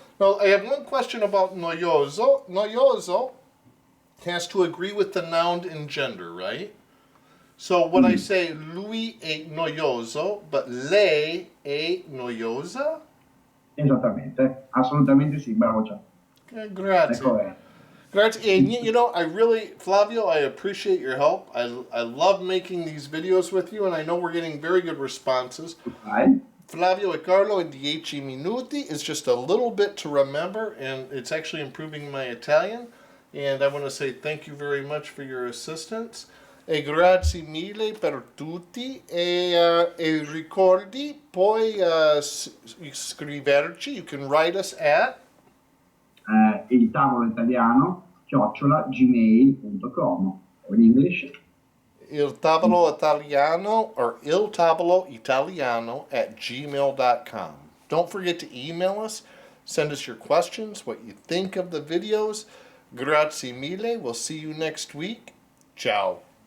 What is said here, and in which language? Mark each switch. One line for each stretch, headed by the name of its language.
English: Now, I have one question about noioso. Noioso has to agree with the noun and gender, right? So when I say
Italian: lui è noioso,
English: but
Italian: lei è noiosa? Esattamente, assolutamente sì, bravo Gian. Grazie. Grazie.
English: And you know, I really, Flavio, I appreciate your help. I love making these videos with you, and I know we're getting very good responses.
Italian: Vai.
English: Flavio e Carlo in 10 minuti is just a little bit to remember, and it's actually improving my Italian. And I want to say thank you very much for your assistance.
Italian: E grazie mille per tutti. E ricordi, puoi scriverci.
English: You can write us at il tavolo italiano @gmail.com, or in English il tavolo italiano or il tavolo italiano at gmail.com. Don't forget to email us. Send us your questions, what you think of the videos.
Italian: Grazie mille.
English: We'll see you next week. Ciao.